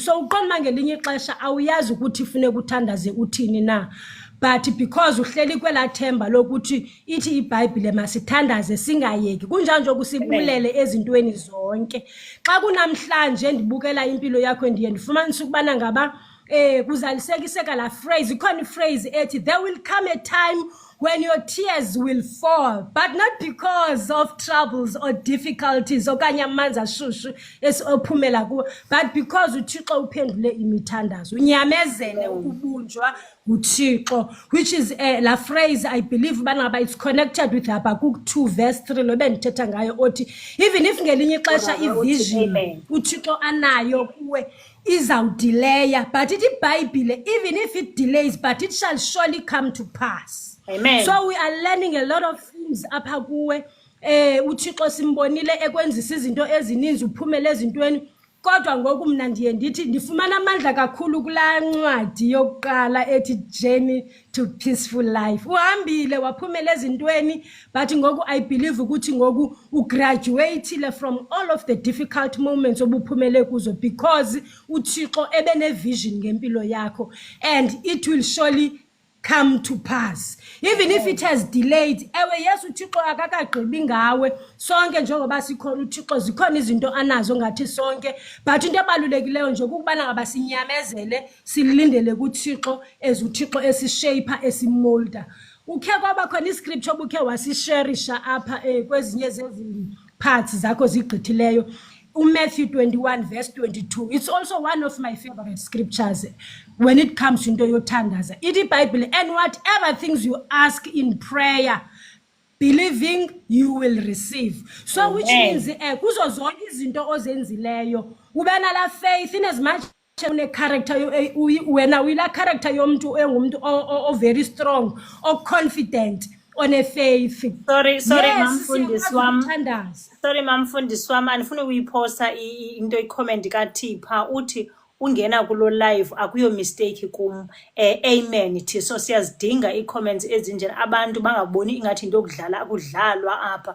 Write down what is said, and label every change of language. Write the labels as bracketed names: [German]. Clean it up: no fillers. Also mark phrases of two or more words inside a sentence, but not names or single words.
[Xhosa] So uqonda uma ngelinye ixesha awuyazi ukuthi funeka uthandaze uthini na, [English] but because [Xhosa] uhleli kwelaa themba lokuthi ithi iBhayibhile masithandaze singayeki, kunjalo nje kusibulele ezintweni zonke. Xa kunamhlanje ndibukela impilo yakho ndiye ndifumanise ukubana ngaba kuzalisekiseka la phrase, ikhona phrase ethi [English] there will come a time when your tears will fall, but not because of troubles or difficulties [Xhosa] okanye amanzi ashushu esophumela kuwo, [English] but because [Xhosa] uThixo uphendule imithandazo, unyamezele ukubunjwa uThixo, [English] which is la phrase I believe bana it's connected with Habakkuk 2 verse 3 [Xhosa] lo bendithetha ngayo othi [English] even if [Xhosa] ngelinye ixesha ivision uThixo anayo kuwe izawudelaya, [English] but [Xhosa] ithi iBhayibhile [English] even if it delays but it shall surely come to pass. Amen. So we are learning a lot of things [Xhosa] apha kuwe. uThixo simbonile ekwenzisa izinto ezininzi uphumele ezintweni, kodwa ngoku mina ndiye ndithi ndifumana amandla kakhulu kulaa ncwadi yokuqala ethi Journey to Peaceful Life. Uhambile waphumela ezintweni, but ngoku [English] I believe [Xhosa] ukuthi ngoku ugraduatile [English] from all of the difficult moments [Xhosa] obuphumele kuzo because uThixo ebene vision ngempilo yakho, [English] and it will surely come to pass even if it has delayed. [Xhosa] Ewe yes uThixo akakagqibi ngawe, sonke njengoba sikhona uThixo zikhona izinto anazo ngathi sonke, but into ebalulekileyo nje ukubana ngaba sinyamezele silindele kuThixo uThixo esishaper esimolda. Ukhe kwaba khona iscripture obukhe wasisharisha apha kwezinye zezi parts zakho zigqithileyo, [English] Matthew 21 verse 22. It's also one of my favorite scriptures when it comes to [Xhosa] into yothandaza. Ithi iBhayibhile, [English] and whatever things you ask in prayer, believing you will receive. So Amen. Which means [Xhosa] kuzo zonke izinto ozenzileyo ubena la [English] faith in as much [Xhosa] une character wena uyila character yomuntu engumuntu o [English] very strong, [Xhosa] o confident, [English] on a faith. Sorry Yes, [Xhosa] mamfundisi wami. siyakuthandaza. Sorry mamfundisi wami, andifuni uyiphosta into icomment kaThipha uthi ungena kulo live akuyo mistake kum. Amen ithi so siyazidinga ii-comments ezinjena, abantu bangaboni ingathi into akudlalwa apha.